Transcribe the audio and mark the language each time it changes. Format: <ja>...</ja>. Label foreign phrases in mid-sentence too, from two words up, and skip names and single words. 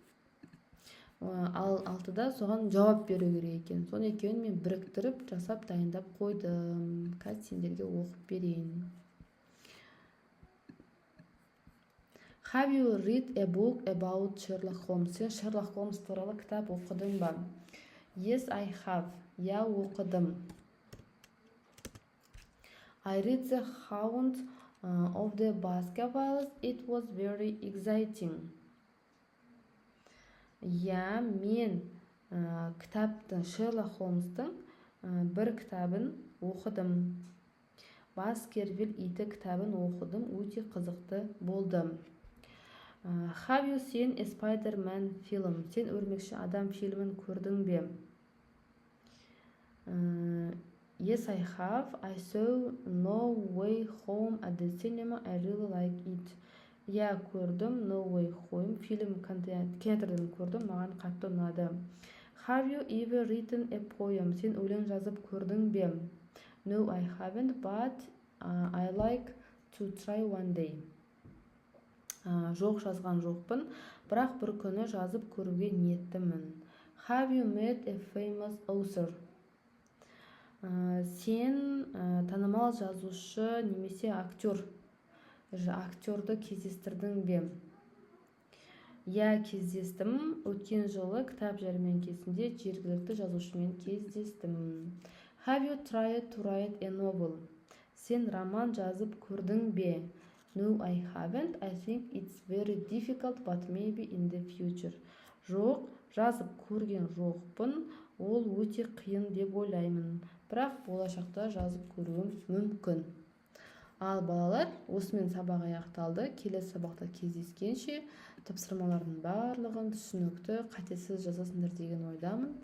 <kk>Ал 6-да соған жауап беру керек екен. Соны екеуін мен біріктіріп жасап дайындап қойдым. Қазір сендерге оқып берейін.</kk> <en>Have you read a book about Sherlock Holmes?</en> <kk>Сен Шерлок Холмс туралы кітап оқыдың ба?</kk> <en>Yes, I have.</en> <kk>Я оқыдым.</kk> <en>I read The Hound of the Baskervilles. It was very exciting.</en> <kk>Я, мен кітаптың, Шерлок Холмстың бір кітабын оқыдым. Баскервиль иті кітабын оқыдым, өте қызықты болды.</kk> <en>Have you seen a Spider-Man film?</en> <kk>Сен өрмекші адам фильмін көрдің бе?</kk> <en>Yes, I have. I saw No Way Home at the cinema. I really like it.</en> <kk>Я көрдім, No Way Home фильм кинотеатрдан көрдім, маған қатты ұнады.</kk> <en>Have you ever written a poem?</en> <kk>Сен өлең жазып көрдің бе?</kk> <en>No, I haven't, but I like to try one day.</en> <kk>Жоқ, жазған жоқпын, бірақ бір күні жазып көруге ниеттімін.</kk> <en>Have you met a famous author?</en> <kk>Сен танымал жазушы немесе актерді кездестірдің бе? Я кездестім, өткен жылы кітап жәрмеңкесінде жергілікті жазушымен кездестім.</kk> <en>Have you tried to write a novel?</en> <kk>Сен роман жазып көрдің бе?</kk> <en>No, I haven't. I think it's very difficult, but maybe in the future.</en> <kk>Жоқ, жазып көрген жоқпын, ол өте қиын деп ойлаймын. Бірақ болашақта жазып көруім мүмкін. Ал балалар, осымен сабақ аяқталды. Келесі сабақта кездескенше тапсырмалардың барлығын түсінікті, қатесіз жазасыңдар деген ойдамын.</kk>